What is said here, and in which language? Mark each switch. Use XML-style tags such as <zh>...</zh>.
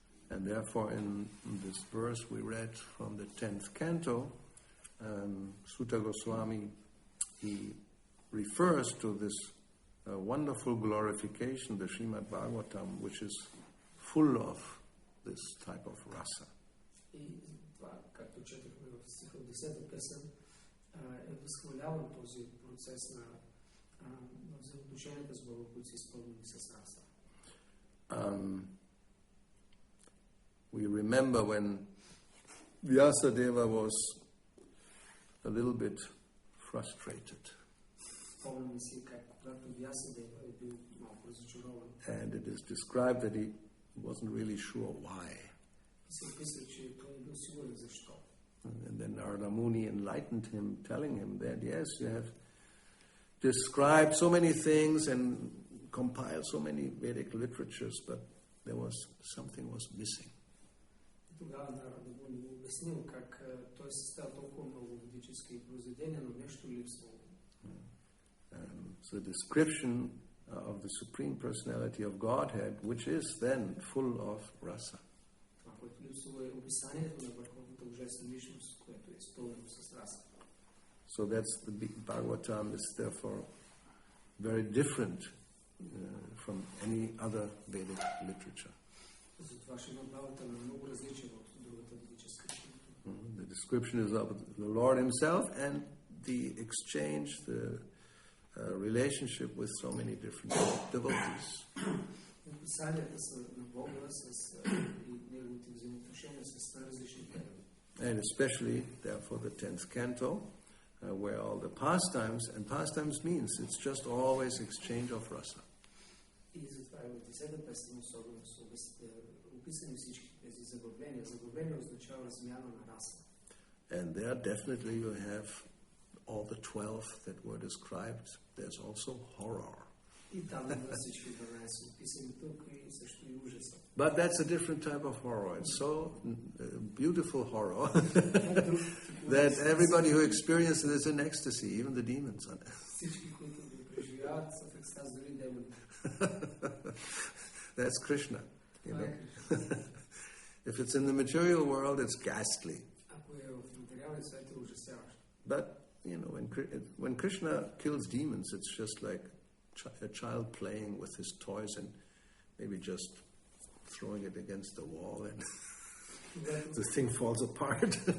<en>And therefore in this verse we read from the 10th canto, Sutta Goswami, he refers to this wonderful glorification, the Srimad Bhagavatam, which is full of this type of rasa.</en> <bg>И това, както четохме в стиха от 10-та песен, е възхваляван този процес на взаимоотношенията с Бога, които са изпълнени с раса.</bg> <en>We remember when Vyasadeva was a little bit frustrated.</en> <bg>Спомняме си как когато Вясадева е бил малко разочарован.</bg> <en>And it is described that he wasn't really sure why.</en> <bg>И се описва, че той не бил сигурен защо.</bg> <en>And then Narada Muni enlightened him, telling him that yes, you have described so many things and compiled so many Vedic literatures, but something was missing.</en> <bg>Тогава Нарада Муни му обяснил как той се става толкова много ведически произведения, но нещо липсвало.</bg> <en>So the description of the Supreme Personality of Godhead, which is then full of rasa.</en> <bg>Това, което липсва е описанието на върховната божествена личност, което е изпълнено с раса.</bg> <en>So that's the Bhagavatam is therefore very different from any other Vedic literature.</en> <bg>Затова Шримад Бхагаватам е много различен от другата ведическа литература.</bg> <en>The description is of the Lord Himself and the exchange, the relationship with so many different devotees.</en> <bg>Описанията са на Бога с неговите взаимоотношения с различни предади.</bg> <en>And especially, therefore, the 10th canto, where all the pastimes means it's just always exchange of rasa.</en> <bg>И затова и в 10-та песен особено са описани всички тези забавления. Забавление означава размяна на раса.</bg> <en>And there definitely you have all the 12 that were described. There's also horror.</en> <bg>И там има всички 12 описани тук и също и ужаса.</bg> <en>But that's a different type of horror. It's so beautiful horror that everybody who experiences it is in ecstasy, even the demons.</en> <bg>Всички, които го преживяват, са в екстаз, дори демоните.</bg> <en>That's Krishna. You know? If it's in the material world, it's ghastly.</en> <bg>Ако е в материалния свят, е ужасяващо.</bg> <en>But when Krishna kills demons, it's just like a child playing with his toys and maybe just throwing it against the wall and the thing falls apart.</en>